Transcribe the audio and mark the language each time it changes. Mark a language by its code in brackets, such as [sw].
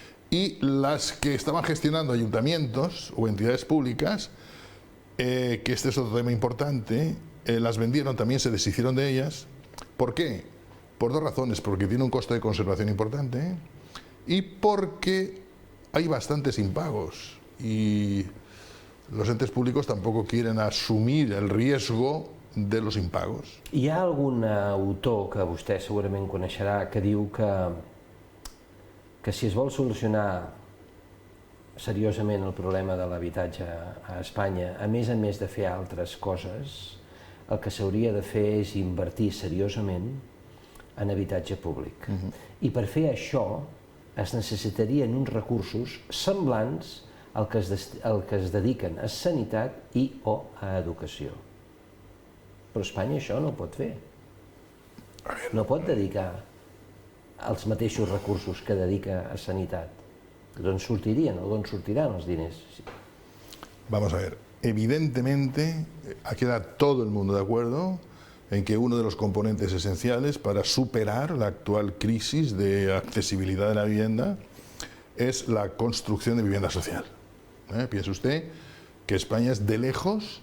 [es] y las que estaban gestionando ayuntamientos o entidades públicas, que este es otro tema importante, las vendieron, también se deshicieron de ellas. ¿Por qué? Por dos razones: porque tiene un costo de conservación importante y porque hay bastantes impagos y los entes públicos tampoco quieren asumir el riesgo de los impagos. [ca] Hi ha algun autor que vostè segurament coneixerà que diu que si es vol solucionar seriosament el problema de l'habitatge a Espanya, a més de fer altres coses, el que s'hauria de fer és invertir seriosament en habitatge públic. I per fer això es necessitarien uns recursos semblants al que es dediquen a sanitat i o a educació. Però Espanya això no ho pot fer. No pot dedicar els mateixos recursos que dedica a sanitat. D'on sortirien o d'on sortiran els diners? [es] Vamos a ver, evidentemente queda todo el mundo de acuerdo en que uno de los componentes esenciales para superar la actual crisis de accesibilidad de la vivienda es la construcción de vivienda social. Piense usted que España es de lejos...